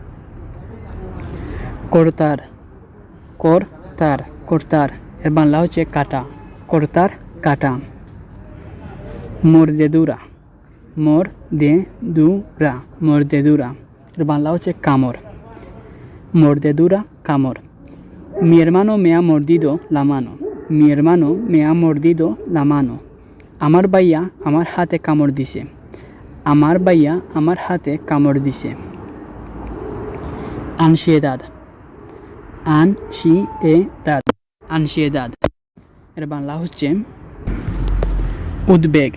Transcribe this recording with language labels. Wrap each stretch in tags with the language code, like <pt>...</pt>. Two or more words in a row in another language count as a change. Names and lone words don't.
<es>cortar cortar cortar</es> <bn>এর বাংলা হচ্ছে কাটা। কর্তার কাটা।</bn> <es>mordedura mordedura mordedura</es> <bn>এর বাংলা হচ্ছে কামড়। mordedura কামড়।</bn> <es>Mi hermano me ha mordido la mano. Mi hermano me ha mordido la mano.</es> <bn>আমার ভাইয়া আমার হাতে কামড় দিছে। আমার ভাইয়া আমার হাতে কামড় দিছে।</bn> <es>ansiedad ansiedad ansiedad</es> <bn>এর বাংলা হচ্ছে উদ্বেগ।</bn>